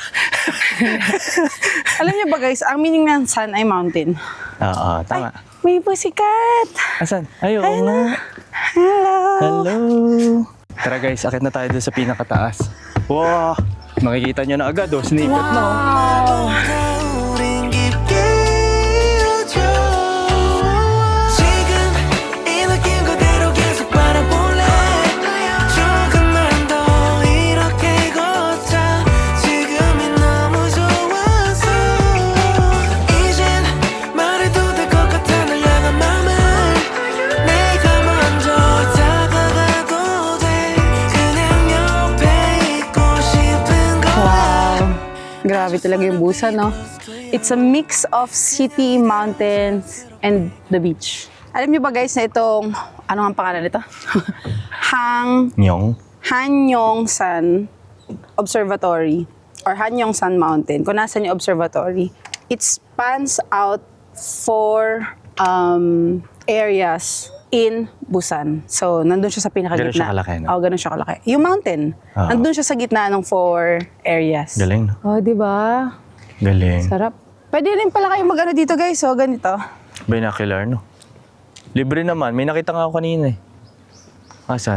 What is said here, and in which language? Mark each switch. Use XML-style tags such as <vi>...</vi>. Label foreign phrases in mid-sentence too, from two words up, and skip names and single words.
<tl>Alam niyo ba, guys, ang meaning ng San ay mountain. Oo, tama. May pusikat. Asan? Ay, oo nga. Hello. Hello! Tara guys, akit na tayo doon sa pinakataas. Wow! Makikita nyo na agad, snippet na. Wow.</tl> <ko>우린 깊게 이어져 지금 이 느낌 그대로 계속 바라볼래 조금만 더 이렇게 걷자 지금이 너무 좋아서 이젠 말해도 될 것 같아 널 향한 맘을 내가 먼저 다가가도 돼 그냥 옆에 있고 싶은 거야</ko> <tl>Grabe talaga yung Busan, no?</tl> <en>It's a mix of city, mountains, and the beach.</en> <tl>Alam niyo ba, guys, na itong, ano ang pangalan nito? Nyong?</tl> <en>Hanyongsan Observatory or Hanyongsan Mountain.</en> <tl>Kung nasan yung</tl> <en>observatory, it spans out 4 areas in Busan.</en> <tl>So, nandun siya sa pinakagitna. Ganun siya kalaki, no? Oo, ganun siya kalaki. Yung mountain, nandun siya sa gitna ng 4 areas. Galing, no? Oh, di ba? Galing. Sarap. Pwede rin pala kayo mag-ano dito, guys. So, ganito. Binocular, no? Libre naman. May nakita nga ako kanina eh. Asan?</tl>